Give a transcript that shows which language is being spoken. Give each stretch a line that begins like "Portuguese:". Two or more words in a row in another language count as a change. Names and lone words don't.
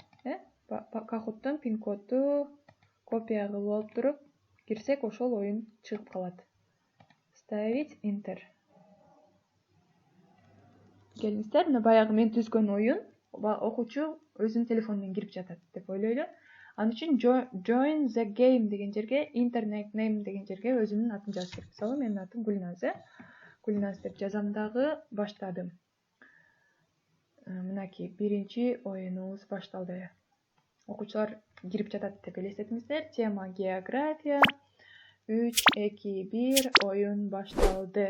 Kyrgyz: Кахуттун пин коду копия кылып алып туруп кирсек ошол оюн чыгып калат. Ставить Enter. Келиңиздер, мына баягы мен түзгөн оюн окуучу өзүнүн телефону менен кирип жатат деп ойлойлу. Анын үчүн
English: join the game
Kyrgyz: деген жерге
English: internet name
Kyrgyz: деген жерге өзүмдүн атын жазып берет. Мисалы менин атым Гүлназ. Гүлназ деп жазам дагы баштадым. Мынакей биринчи оюнубуз башталды. Окуучулар кирип жатат деп элестетиңиздер. Тема география. 3, 2, 1 оюн башталды.